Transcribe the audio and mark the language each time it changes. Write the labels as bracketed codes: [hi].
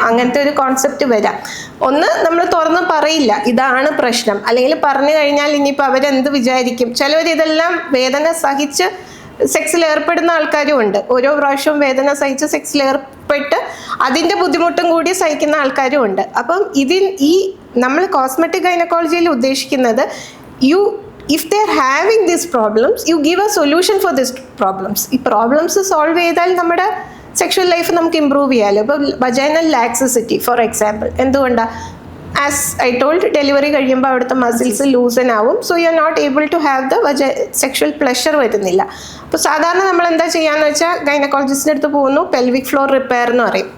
[ml] അങ്ങനത്തെ ഒരു കോൺസെപ്റ്റ് വരാം. ഒന്ന്, നമ്മൾ തുറന്ന് പറയില്ല ഇതാണ് പ്രശ്നം, അല്ലെങ്കിൽ പറഞ്ഞു കഴിഞ്ഞാൽ ഇനിയിപ്പോൾ അവരെന്ത് വിചാരിക്കും. ചിലവർ ഇതെല്ലാം വേദന സഹിച്ച് സെക്സിൽ ഏർപ്പെടുന്ന ആൾക്കാരും ഉണ്ട്. ഓരോ പ്രാവശ്യവും വേദന സഹിച്ച് സെക്സിൽ ഏർപ്പെട്ട് അതിൻ്റെ ബുദ്ധിമുട്ടും കൂടി സഹിക്കുന്ന ആൾക്കാരും ഉണ്ട്. അപ്പം നമ്മൾ കോസ്മെറ്റിക് ഗൈനക്കോളജിയിൽ ഉദ്ദേശിക്കുന്നത് [en] if they are having these problems, you give a solution for these problems. [ml] ഈ പ്രോബ്ലംസ് സോൾവ് ചെയ്താൽ നമ്മുടെ സെക്ഷൽ ലൈഫ് നമുക്ക് ഇമ്പ്രൂവ് ചെയ്യാമല്ലോ. ഇപ്പോൾ വജൈനൽ ലാക്സിസിറ്റി ഫോർ എക്സാമ്പിൾ, എന്തുകൊണ്ടാണ്? [en] as I told, [ml] ഡെലിവറി കഴിയുമ്പോൾ അവിടുത്തെ മസിൽസ് ലൂസൻ ആവും. [en] So you are not able to have the sexual pleasure വരുന്നില്ല. [ml] അപ്പോൾ സാധാരണ നമ്മൾ എന്താ ചെയ്യാന്ന് വെച്ചാൽ ഗൈനക്കോളജിസ്റ്റിൻ്റെ അടുത്ത് പോകുന്നു, പെൽവിക് ഫ്ലോർ റിപ്പയർ എന്ന് പറയും.